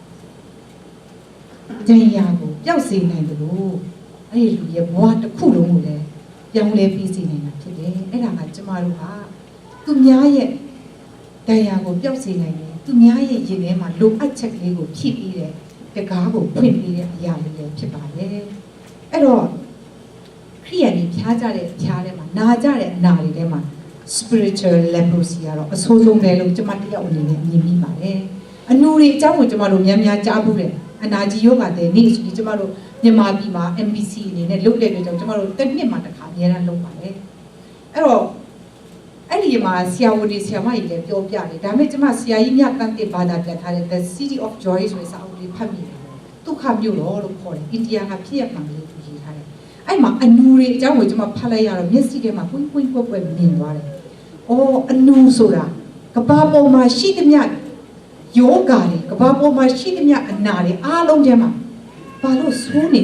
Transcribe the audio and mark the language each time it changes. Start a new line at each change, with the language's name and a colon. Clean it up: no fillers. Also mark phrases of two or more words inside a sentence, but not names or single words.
Burmese: ဒဏ်ရာကိုပျောက်စေနိုင်တယ်လို့အဲ့ဒီလူရဲ့ဘဝတစ်ခုလုံးကိုလည်းပြောင်းလဲပြီးစေနိုင်တာဖြစ်တယ်အဲ့ဒါကကျမတို့ဟာသူများရဲ့ ဒဏ်ရာကိုပျောက်စေနိုင်တယ်သူများရဲ့ရင်ထဲမှာလိုအပ်ချက်ကလေးကိုဖြည့်ပြီးတဲ့တကားကိုဖွင့်ပြီးတဲ့အရာလေးလည်းဖြစ်ပါတယ်အဲ့တော့ခရိယာန်ကြီးဖျားကြတဲ့အဖျားထဲမှာနာကြတဲ့အနာတွေထဲမှာ
English: spiritual leprosy
Burmese: ကတော့အဆိုးဆုံးပဲလို့ကျွန်မတယောက်အနေနဲ့မြင်မိပါတယ်အနူတွေအကြောင်းကိုကျွန်မတို့များများကြားဘူးတယ်အနာကြီးယောဂတဲ့နေ့ဆိုပြီးကျွန်မတို့မြန်မာပြည်မှာ MBC အနေနဲ့လုပ်တဲ့အတွက်ကြောင့်ကျွန်မတို့တစ်နှစ်မှာတစ်ခါအများအားလုပ်ပါတယ် အဲ့တော့အဲ့ဒီမှာဆရာဝန်တွေဆရာမကြီးလည်းပြောပြတယ်ဒါပေမဲ့ကျွန်မဆရာကြီးမြတ်တန်တဲ့ဘာသာပြန်ထားတဲ့ The City of Joy ဆိုတဲ့စာအုပ်လေးဖတ်မိတယ်ဒုက္ခမြို့တော်လို့ခေါ်တယ်အိန္ဒိယကဖြစ်ရမှာလို့ရေးထားတယ်အဲ့မှာအနူတွေအကြောင်းကိုကျွန်မဖတ်လိုက်ရတော့မျက်စိထဲမှာပွင့်ပွင့်ကွက်မြင်သွားတယ်အော်အနူဆိုတာကဘာပေါ်မှာရှိသမျှယောဂါတွေကဘာပေါ်မှာရှိသမျှအနာတွေအားလုံးထဲမှာဘာလို့ဆိုးနေ